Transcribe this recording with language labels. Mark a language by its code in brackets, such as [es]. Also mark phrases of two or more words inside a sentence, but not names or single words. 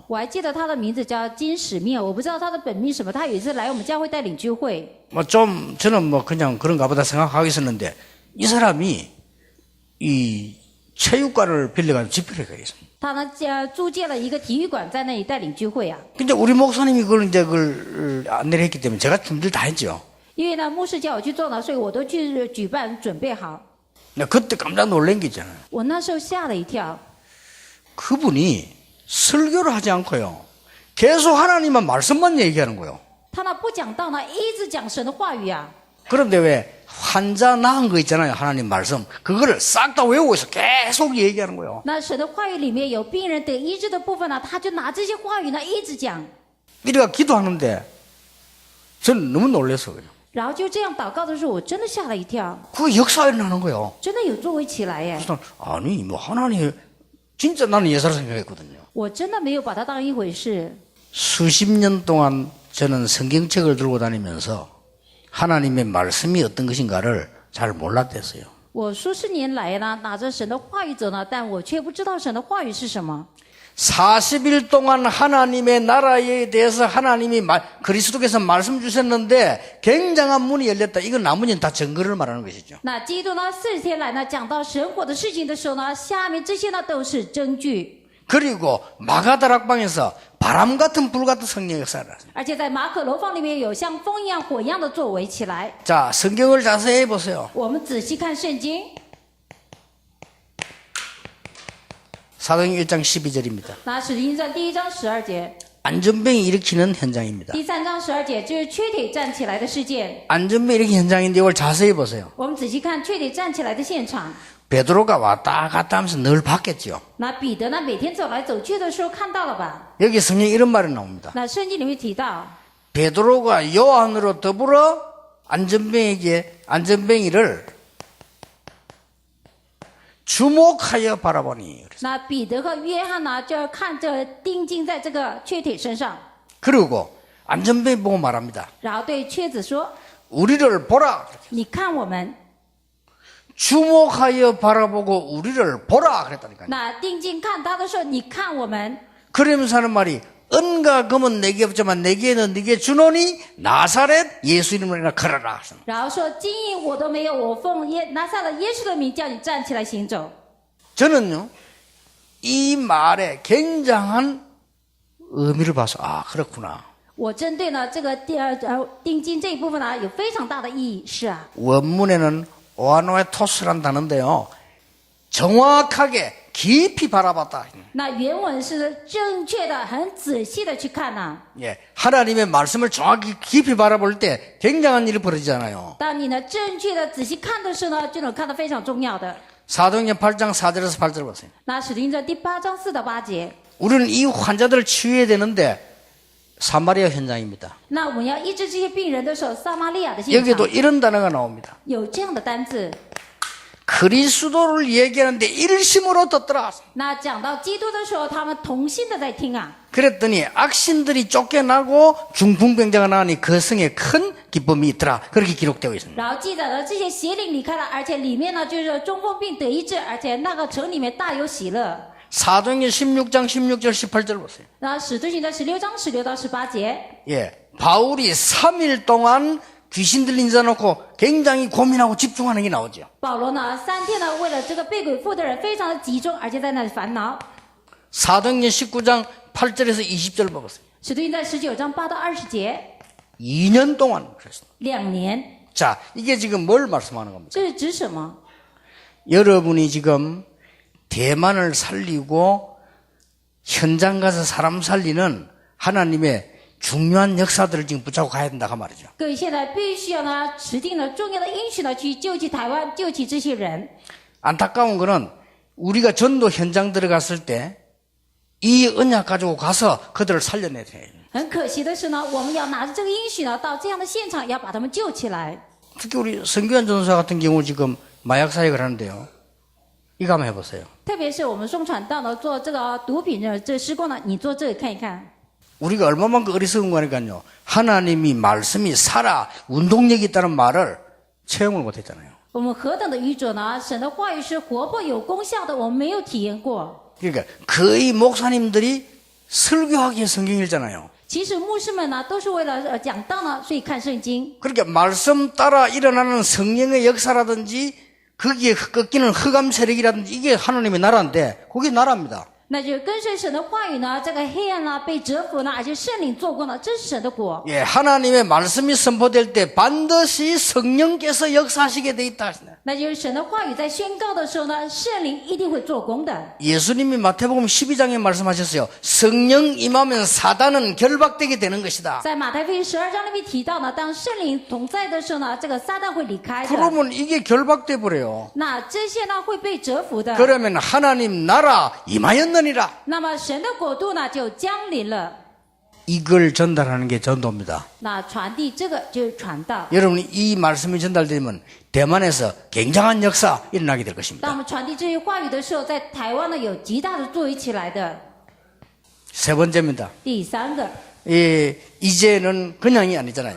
[zh] 我还记得他的名字叫金史密，我不知道他的本名什么。他有一次来我们教会带领聚会， [ko] 뭐 좀 저는 뭐 그냥 그런가 보다 생각하고 있었는데 이 사람이 이 체육관을 빌려가지고 집회를 가겠습니다. [zh] 他呢租借了一个体育馆在那里带领聚会啊。 [ko] 근데 우리 목사님이 그걸 안내를 했기 때문에 제가 준비를 다 했죠. [zh] 因为呢牧师叫我去做呢，所以我都去举办准备好。 [ko] 그때 깜짝 놀란 게 있잖아요. [zh] 我那时候吓了一跳， [ko] 그분이 설교를 하지 않고요. 계속 하나님만 말씀만 얘기하는 거예요. [zh] 他呢不讲道呢，一直讲神的话语啊。 [ko] 그런데 왜 환자 나은 거 있잖아요. 하나님 말씀. 그거를 싹 다 외우고 있어. 계속 얘기하는 거예요. [zh] 那神的话语里面有病人得医治的部分呢，他就拿这些话语呢一直讲， [ko] 이래가 기도하는데 저는 너무 놀랐어요. 그냥. [zh] 然后就这样祷告的时候，我真的吓了一跳， [ko] 그 역사가 일어나는 거예요. [zh] 真的有作为起来耶！ [ko] 그래서 아니 뭐 하나님 진짜 나는 예사로 생각했거든요. [zh] 我真的没有把它当一回事。 [ko] 수십 년 동안 저는 성경책을 들고 다니면서 하나님의 말씀이 어떤 것인가를 잘 몰랐댔어요. [zh] 我数十年来呢，拿着神的话语走呢，但我却不知道神的话语是什么。 [ko] 40일 동안 하나님의 나라에 대해서 하나님이 그리스도께서 말씀 주셨는데 굉장한 문이 열렸다. 이건 나머지는 다 증거를 말하는 것이죠. [zh] 那基督呢，40天来呢，讲到神国的事情的时候呢，下面这些呢都是证据。 [ko] 그리고 마가다락방에서 바람 같은 불 같은 성령의 역사를 하십니다. [zh] 而且在马可楼房里面有像风一样、火一样的作为起来。 [ko] 자, 성경을 자세히 보세요. [zh] 我们仔细看圣经， [ko] 사도행전 1장 12절입니다. [zh] 那使徒行传第1章12节， [ko] 안전병이 일으키는 현장입니다. [zh] 第3章12节就是缺腿站起来的事件。 [ko] 안전병이 일으키는 현장인데 이걸 자세히 보세요. [zh] 我们仔细看缺腿站起来的现场。 [ko] 베드로가 왔다 갔다 하면서 늘 봤겠죠. [zh] 那彼得呢，每天走来走去的时候看到了吧？ [ko] 여기 성경에 이런 말이 나옵니다. [zh] 那圣经里面提到， [ko] 베드로가 요한으로 더불어 안전뱅이를 주목하여 바라보니. [zh] 那彼得和约翰呢，就看着定睛在这个缺腿身上， [ko] 그리고 안전뱅이 보고 말합니다. [zh] 然后对瘸子说：“ [ko] 우리를 보라. [zh] 你看我们， [ko] 주목하여 바라보고 우리를 보라 그랬다니까요. [zh] 那定睛看他的时候，你看我们。 [ko] 그러면서 하는 말이 은과 금은 내게 없지만 내게는 네게 주노니 나사렛 예수 이름으로 인하여 걸어라. [zh] 然后说金银我都没有，我奉拿撒勒耶稣的名叫你站起来行走。 [ko] 저는요 이 말에 굉장한 의미를 봐서 아 그렇구나. [zh] 我针对呢这个定睛这一部分呢有非常大的意义。是啊， [ko] 원문에는 오아노에토스란 단어인데요. 정확하게 깊이 바라봤다. [zh] 那原文是正确的、很仔细的去看呐、 [ko] 예, 하나님의 말씀을 정확히 깊이 바라볼 때 굉장한 일이 벌어지잖아요. [zh] 当你呢正确的仔细看的时候呢，就能看到非常重要的。 [ko] 사도행전 8장 4절에서 8절 보세요. [zh] 那使徒行传第8章4到8节， [ko] 우리는 이 환자들을 치유해야 되는데 사마리아 현장입니다. [zh] 那我们要医治这些病人的时候，撒玛利亚的现 [ko] 여기도 [zh] 场 [ko] 이런 단어가 나옵니다. [zh] 有这样的单字。 [ko] 그리스도를 얘기하는데 일심으로 듣더라. [zh] 那讲到基督的时候，他们同心的在听啊。 [ko] 그랬더니 악신들이 쫓겨나고 중풍병자가 나오니 그 성에 큰 기쁨이 있더라. 그렇게 기록되어 있습니다. [zh] 然后记载了这些邪灵离开了，而且里面呢就是中风病得医治，而且那个城里面大有喜乐。 [ko] 사도행전 16장 16절 18절 보세요. [zh] 然后使徒行传16章16到18节， [ko] 예, 바울이 3일 동안 귀신 들린 자 놓고 굉장히 고민하고 집중하는 게 나오죠. [zh] 保罗呢3天呢为了这个被鬼附的人非常的集中，而且在那里烦恼。 [ko] 사도행전 19장 8절에서 20절 보세요. [zh] 使徒行传19章8到20节， [ko] 2년 동안 그랬습니다. [zh] 2年， [ko] 자, 이게 지금 뭘 말씀하는 겁니까? [zh] 这是指什么？ [ko] 여러분이 지금 대만을 살리고 현장 가서 사람 살리는 하나님의 중요한 역사들을 지금 붙잡고 가야 된다 그 말이죠. [zh] 各位现在必须要呢指定了重要的应许呢去救济台湾，救济这些人。 [ko] 안타까운 거는 우리가 전도 현장 들어갔을 때 이 언약 가지고 가서 그들을 살려내야 돼요. [zh] 很可惜的是呢，我们要拿着这个应许呢到这样的现场，要把他们救起来。 [ko] 특히 우리 성규환 전사 같은 경우 지금 마약 사역을 하는데요. 이거 한번 해보세요. [zh] 特别是我们宋传道呢做这个毒品的这个施工呢，你做这个看一看。 [ko] 우리가 얼마만큼 어리석은 거니까요. 하나님이 말씀이 살아 운동력이 있다는 말을 체험을 못했잖아요. [zh] 我们何等的愚拙呢！神的话语是活泼有功效的，我们没有体验过。 [ko] 그러니까 거의 목사님들이 설교하기에 성경 읽잖아요. [zh] 其实牧师们呢都是为了讲道呢，所以看圣经。 [ko] 그러니까 말씀 따라 일어나는 성령의 역사라든지 거기에 꺾이는 흑암 세력이라든지 이게 하나님의 나라인데 그게 나라입니다. [zh] 那就是跟随神的话语呢，这个黑暗呢被折服呢，而且圣灵做工呢，这是神的国。 [ko] 예, 하나님의 말씀이 선포될 때 반드시 성령께서 역사하시게 돼 있다. [zh] 那就是神的话语在宣告的时候呢，圣灵一定会做工的。 [ko] 예수님이 마태복음 12장에 말씀하셨어요. 성령 임하면 사단은 결박되게 되는 것이다. [zh] 在马太福音12章里面提到呢，当圣灵同在的时候呢，这个撒旦会离开的。 [ko] 그러면 이게 결박돼 버려요. [zh] 那这些呢会被折服的。 [ko] 그러면 하나님 나라 임하였느니라. [zh] 那么神的国度呢就降临了。 [ko] 이걸 전달하는 게 전도입니다. [zh] 那传递这个就是传道。 [ko] 여러분이 이 말씀이 전달되면 대만에서 굉장한 역사 일어나게 될 [zh] 当我 [ko] 것입니다. [zh] 们传递这些话语的时候，在台湾呢有极大的作为起来的。 [ko] 세 번째입니다. [zh] 第三个， [ko] 예, 이제는 그냥이 아니잖아요.